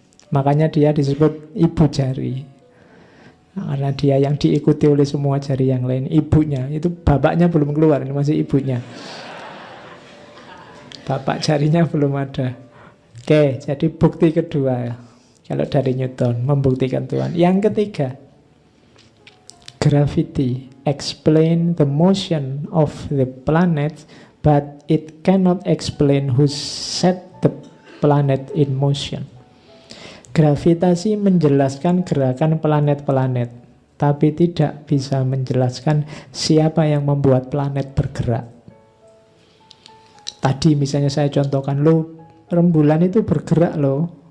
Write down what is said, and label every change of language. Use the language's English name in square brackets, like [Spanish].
[Indonesian] Makanya dia disebut ibu jari. Karena dia yang diikuti oleh semua jari yang lain. Ibunya, itu bapaknya belum keluar, ini masih ibunya. Bapak jarinya belum ada. Oke, jadi bukti kedua kalau dari Newton, membuktikan Tuhan. Yang ketiga, [English] gravity explain the motion of the planet, but it cannot explain who set the planet in motion. [Indonesian] Gravitasi menjelaskan gerakan planet-planet, tapi tidak bisa menjelaskan siapa yang membuat planet bergerak. Tadi misalnya saya contohkan, rembulan itu bergerak loh.